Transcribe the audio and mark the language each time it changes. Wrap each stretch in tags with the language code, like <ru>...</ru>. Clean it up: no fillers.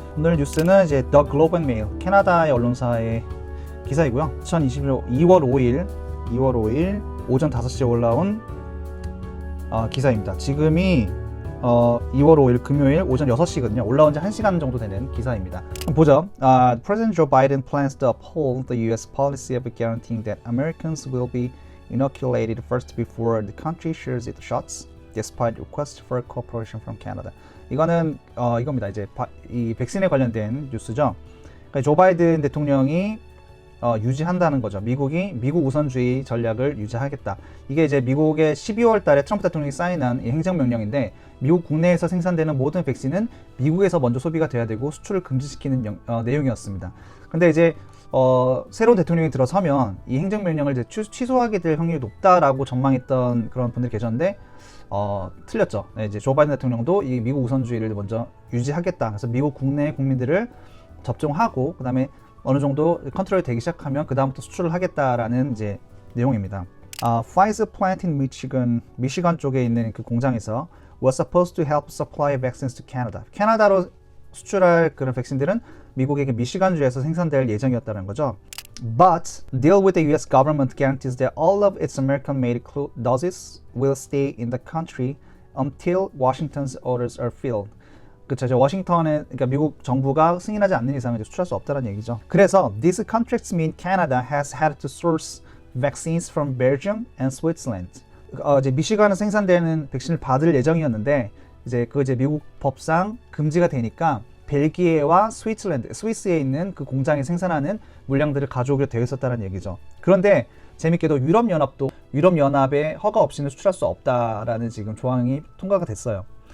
<ko>오늘 뉴스는 이제 The Globe and Mail, 캐나다의 언론사의 기사이고요. 2021년 2월 5일 오전 5시에 올라온 기사입니다. 지금이 2월 5일 금요일 오전 6시거든요. 올라온 지 1시간 정도 되는 기사입니다. 보죠.</ko> <en>President Joe Biden plans to uphold the U.S. policy of guaranteeing that Americans will be inoculated first before the country shares its shots, despite requests for cooperation from Canada.</en> <ko>이거는 이겁니다. 이제 이 백신에 관련된 뉴스죠. 그러니까 조 바이든 대통령이 유지한다는 거죠. 미국 우선주의 전략을 유지하겠다. 이게 이제 미국의 12월 달에 트럼프 대통령이 사인한 이 행정명령인데, 미국 국내에서 생산되는 모든 백신은 미국에서 먼저 소비가 돼야 되고 수출을 금지시키는 내용이었습니다. 근데 이제 새로운 대통령이 들어서면 이 행정명령을 이제 취소하게 될 확률이 높다라고 전망했던 그런 분들이 계셨는데 틀렸죠. 네, 이제 조 바이든 대통령도 이 미국 우선주의를 먼저 유지하겠다. 그래서 미국 국내 국민들을 접종하고 그다음에 어느 정도 컨트롤이 되기 시작하면 그 다음부터 수출을 하겠다라는 이제 내용입니다.</ko> <en>Pfizer plant in</en> <ko>미시간 쪽에 있는 그 공장에서</ko> <en>was supposed to help supply vaccines to Canada.</en> <ko>캐나다로 수출할 그런 백신들은 미국에게 미시간주에서 생산될 예정이었다는 거죠.</ko> <en>But deal with the U.S. government guarantees that all of its American-made doses will stay in the country until Washington's orders are filled.</en> <ko>그렇죠. 워싱턴에, 그러니까 미국 정부가 승인하지 않는 이상은 수출할 수 없다는 얘기죠. 그래서</ko> <en>these contracts mean Canada has had to source vaccines from Belgium and Switzerland.</en> <ko>이제 미시간에 생산되는 백신을 받을 예정이었는데 이제 미국 법상 금지가 되니까 벨기에와 스위스에 있는 그 공장이 생산하는 물량들을 가져오기로 되어 있었다는 얘기죠. 그런데 재밌게도 유럽연합의 허가 없이는 수출할 수 없다라는 지금 조항이 통과가 됐어요.</ko>